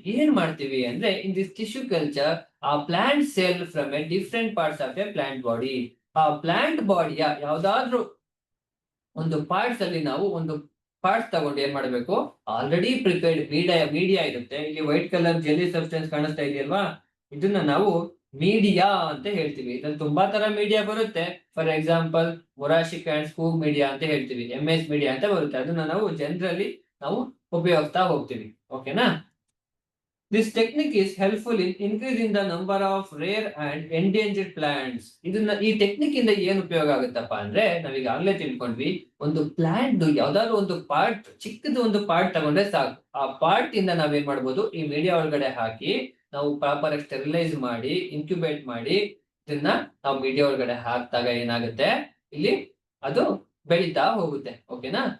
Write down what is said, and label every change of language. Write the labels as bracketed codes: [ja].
[kn] ಏನ್ ಮಾಡ್ತೀವಿ ಅಂದ್ರೆ, [en] in this tissue culture ಆ plant cell from a different parts of a plant body, [kn] ಆ ಪ್ಲಾಂಟ್ ಬಾಡಿಯ ಯಾವ್ದಾದ್ರು ಒಂದು ಪಾರ್ಟ್ಸ್ ಅಲ್ಲಿ ನಾವು ಒಂದು ಪಾರ್ಟ್ಸ್ ತಗೊಂಡು ಏನ್ ಮಾಡಬೇಕು, ಆಲ್ರೆಡಿ ಪ್ರಿಪೇರ್ಡ್ ಮೀಡಿಯಾ ಇರುತ್ತೆ. ಇಲ್ಲಿ ವೈಟ್ ಕಲರ್ ಜೆಲ್ಲಿ ಸಬ್ಸ್ಟೆನ್ಸ್ ಕಾಣಿಸ್ತಾ ಇದೆಯಲ್ವಾ, ಇದನ್ನ ನಾವು ಮೀಡಿಯಾ ಅಂತ ಹೇಳ್ತೀವಿ. ಇದ್ರಲ್ಲಿ ತುಂಬಾ ತರ ಮೀಡಿಯಾ ಬರುತ್ತೆ. ಫಾರ್ ಎಕ್ಸಾಂಪಲ್ ಮೊರಾಶಿಕ್ ಅಂಡ್ ಸ್ಕೂಬ್ ಮೀಡಿಯಾ ಅಂತ ಹೇಳ್ತೀವಿ, MS ಮೀಡಿಯಾ ಅಂತ ಬರುತ್ತೆ. ಅದನ್ನ ನಾವು ಜನರಲಿ ನಾವು ಉಪಯೋಗಿಸ್ತಾ ಹೋಗ್ತೀವಿ. ಓಕೆನಾ? [en] This technique is helpful in increasing the number of rare and endangered plants. [kn] ಇದನ್ನ ಈ ಟೆಕ್ನಿಕ್ ಇಂದ ಏನ್ ಉಪಯೋಗ ಆಗುತ್ತಪ್ಪ ಅಂದ್ರೆ, ನಾವೀಗಾಗಲೇ ತಿಳ್ಕೊಂಡ್ವಿ, ಒಂದು ಪ್ಲಾಂಟ್ ಯಾವ್ದಾದ್ರು ಒಂದು ಪಾರ್ಟ್, ಚಿಕ್ಕದು ಒಂದು ಪಾರ್ಟ್ ತಗೊಂಡ್ರೆ ಸಾಕು. ಆ ಪಾರ್ಟ್ ಇಂದ ನಾವೇನ್ ಮಾಡ್ಬೋದು, ಈ ಮೀಡಿಯಾ ಒಳಗಡೆ ಹಾಕಿ ನಾವು ಪ್ರಾಪರ್ ಆಗಿ ಸ್ಟೆರಿಲೈಸ್ ಮಾಡಿ ಇನ್ಕ್ಯುಬೇಟ್ ಮಾಡಿ ಇದನ್ನ ನಾವು ಮೀಡಿಯಾ ಒಳಗಡೆ ಹಾಕಿದಾಗ ಏನಾಗುತ್ತೆ, ಇಲ್ಲಿ ಅದು ಬೆಳೀತಾ ಹೋಗುತ್ತೆ. ಓಕೆನಾ?